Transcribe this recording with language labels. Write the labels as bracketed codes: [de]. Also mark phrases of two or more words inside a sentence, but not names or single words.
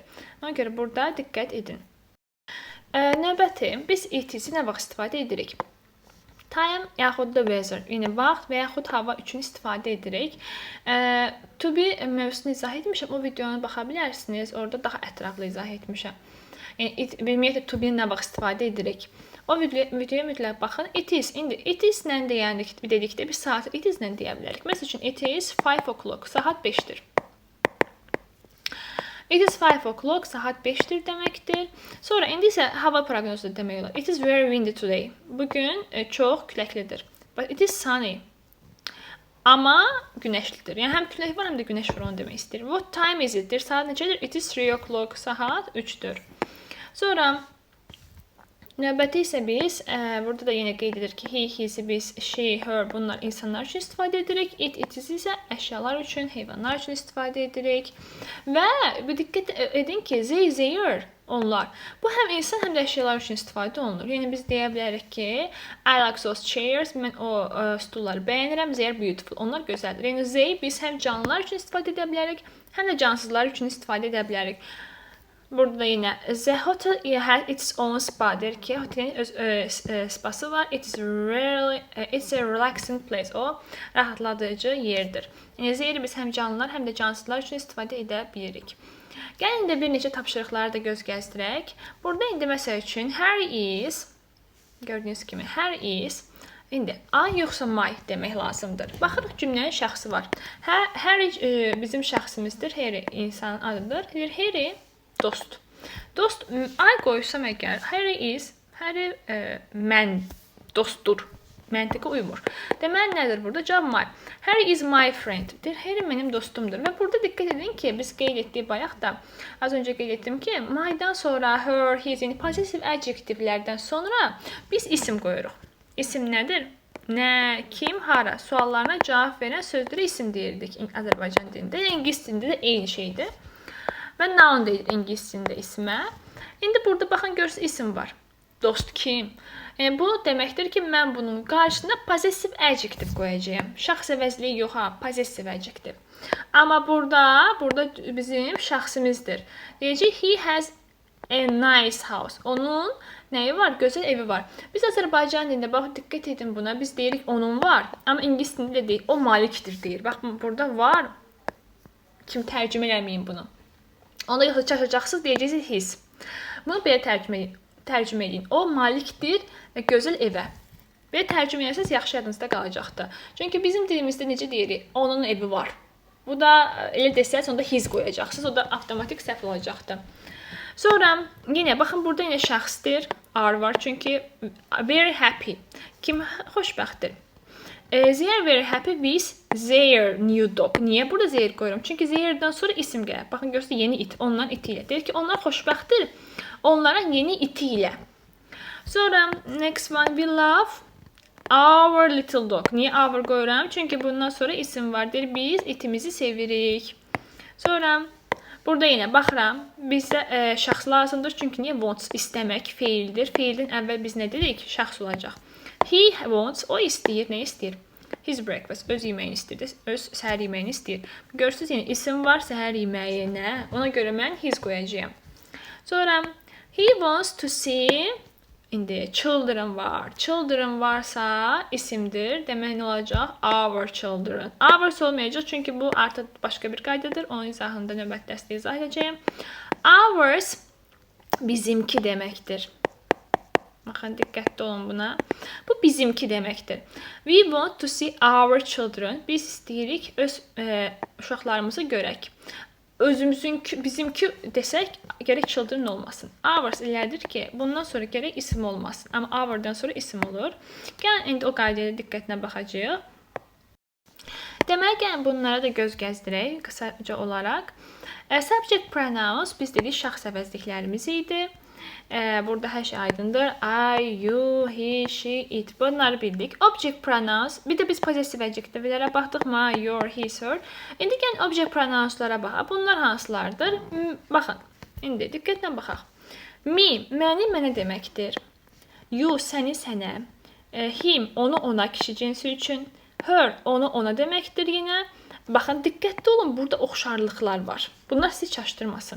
[az] Ona görə burada diqqət edin. Növbəti, biz [en] it is'i [az] nə vaxt istifadə edirik? Time, yaxud da weather, yəni vaxt və yaxud hava üçün istifadə edirik. [en] To be [az] mövzusunu izah etmişəm. O videonu baxa bilərsiniz. Orada daha ətraflı izah etmişəm. Yəni, ümumiyyətlə, [en] to be [az] nə vaxt istifadə edirik? O videoya mütləq baxın. [en] It is. [az] İndi [en] it is [az] ilə dedikdə bir saat [en] it is [az] ilə deyə bilərik. Məsəl üçün, [en] it is 5 o'clock. [az] Saat 5'dir. [en] It is 5 o'clock. [az] Saat 5'dir deməkdir. Sonra indi isə hava proqnozu demək olar. [en] It is very windy today. [az] Bugün çox küləklidir. [en] But it is sunny. [az] Amma günəşlidir. Yəni həm külək var, həm də günəş var, onu demək istəyir. [en] What time is it? [az] Saat neçədir? [en] It is 3 o'clock. [az] Saat 3-dür. Sonra növbəti isə biz burada da yenə qeyd edir ki, [en] he, his, [az] biz, [en] she, her [az] bunlar insanlar üçün istifadə edirik. [en] It, itis [az] isə əşyalar üçün, heyvanlar üçün istifadə edirik. Və diqqət edin ki, [en] they, their onlar. [az] Bu həm insan, həm də əşyalar üçün istifadə olunur. Yəni biz deyə bilərik ki, [en] I like those chairs. [az] Mən o stulları bəyənirəm. [en] They are beautiful. [az] Onlar gözəldir. Yəni they biz həm canlılar üçün istifadə edə bilərik, həm də cansızlar üçün istifadə edə bilərik. Burada da yenə [en] the hotel has its own spa [az] deyir ki, otelin öz spası var. [en] It's a relaxing place. [az] O rahatladıcı yerdir. Yəni zeyri biz həm canlılar, həm də cansızlar üçün istifadə edə bilirik. Gəlin indi bir neçə tapşırıqları da göz gəzdirək. Burada indi məsəl üçün Harry is, gördüyünüz kimi Harry is, indi I yoxsa my demək lazımdır. Baxırıq cümlənin şəxsi var. Harry bizim şəxsimizdir. Harry insanın adıdır. Harry dost. Dost I qoysam əgər Harry is, Harry mən dostdur. Məntiqə uymur. Deməli nədir burada? Cavab my. [en] Harry is my friend. [az] Harry mənim dostumdur. Və burada diqqət edin ki, biz qeyd etdik bayaq da. Az öncə qeyd etdim ki, my-dan sonra [en] her, his, [az] yəni possessive adjektivlərdən sonra biz isim qoyuruq. İsim nədir? Nə, kim, hara suallarına cavab verən sözlərə isim deyirdik Azərbaycan dilində. İngilis dilində də eyni şeydir. Və noun deyilir ingilis dilində ismə. İndi burada baxın görürsünüz isim var. Dost kim? Yəni bu deməkdir ki, mən bunun qarşısına [en] possessive adjective [az] qoyacağam. Şəxs əvəzliyi yox ha, [en] possessive adjective. [az] Amma burada bizim şəxsimizdir. Deyəcək [en] he has a nice house. [az] Onun nəyi var? Gözəl evi var. Biz Azərbaycan dilində bax diqqət edin buna. Biz deyirik onun var, amma ingilis dilində deyil. O malikdir deyir. Bax burada var. Kim tərcümə eləməyin bunu. Onda yoxsa çaşacaqsınız deyəcəksiniz his. Bunu belə tərcümə edin. O malikdir gözəl evə. Belə tərcümə etsəz yaxşı yadınızda qalacaqdır. Çünki bizim dilimizdə necə deyirik? Onun evi var. Bu da elə desəz onda his qoyacaqsınız. O da avtomatik səhv olacaqdır. Sonra yenə baxın burada yenə şəxsdir. Are var çünki [en] very happy. [az] Kim xoşbəxtdir? [en] They are very happy with their new dog. [az] Niyə burada their qoyuram? Çünki their'dan sonra isim gəlir. Baxın görürsünüz yeni it. Onların iti ilə. Deyir ki, onlar xoşbəxtdir. Onların yeni iti ilə. [en] Sonra next one we love our little dog. [az] Niyə our qoyuram? Çünki bundan sonra isim var. Deyir biz itimizi sevirik. Sonra burada yenə baxıram. Bizdə şəxs lazımdır. Çünki niyə wants istəmək feildir. Feildən əvvəl biz nə dedik? Şəxs olacaq. [en] He wants, [az] o istəyir, nə istəyir? [en] His breakfast, [az] öz yeməyini istəyir, öz səhər yeməyini istəyir. Görürsünüz, yəni isim var səhər yeməyinə. Ona görə mən his qoyacağam. [en] Sonra he wants to see, [az] indi children var. Children varsa isimdir. Demək nə olacaq? [en] Our children. [az] Ours olmayacaq çünki bu artıq başqa bir qaydadır. Onun izahında növbəti dərsdə izah edəcəyim. Ours bizimki deməkdir. Baxın, diqqətli olun buna. Bu bizimki deməkdir. [en] We want to see our children. [az] Biz istəyirik öz uşaqlarımızı görək. Özümüzünki, bizimki desək, gərək children olmasın. Ours elədir ki, bundan sonra gərək isim olmasın. Amma our'dan sonra isim olur. Gəlin, indi o qaydaya diqqətlə baxacağıq. Demək, gəlin, bunlara da göz gəzdirək, qısaca olaraq. [en] Subject pronouns, [az] biz dedik, şəxs əvəzliklərimiz idi. Burada hər şey aydındır. [en] I, you, he, she, it. [az] Bunları bildik. [en] Object pronouns. [az] Bir də biz possessive adjectivelərə baxdıq. [en] My, your, his, her. [az] İndi gəlin [en] object pronounslara [az] baxaq. Bunlar hansılardır? Baxın. İndi diqqətlə baxaq. Me, məni, mənə deməkdir. You, səni, sənə. Him, onu, ona, kişi cinsi üçün. Her, onu, ona deməkdir yenə. Baxın, diqqətli olun, burada oxşarlıqlar var. Bunlar sizi çaşdırmasın.